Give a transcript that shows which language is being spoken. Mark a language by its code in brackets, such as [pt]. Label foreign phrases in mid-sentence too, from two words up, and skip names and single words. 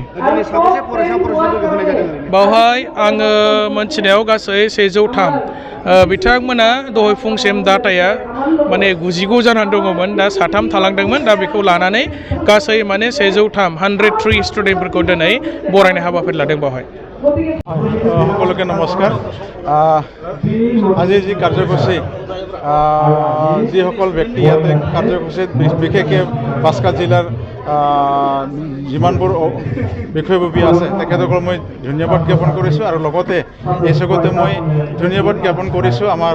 [brx] दिनै साबेसे फरायसा फरायसुलिफोरखौ होनाय जादों ओरैनो? बावहाय आङो मोनथिनायाव गासै 103 बिथांमोना दहाय फुंसिम डाटाया माने 99 जानानै दङमोन दा 3 थालांदोंमोन दा बेखौ लानानै गासै माने 103 स्टुडेन्टफोरखौ दिनै बरायनाय हाबाफारि लादों बावहाय [as] সকলোকে নমস্কাৰ আজি যি কাৰ্যসূচী যিসকল ব্যক্তি ইয়াতে কাৰ্যসূচীত বিশেষকৈ বাস্কা জিলাৰ যিমানবোৰ বিষয়ববী আছে তেখেতসকলক মই ধন্যবাদ জ্ঞাপন কৰিছোঁ আৰু লগতে এই চকতে মই ধন্যবাদ জ্ঞাপন কৰিছোঁ আমাৰ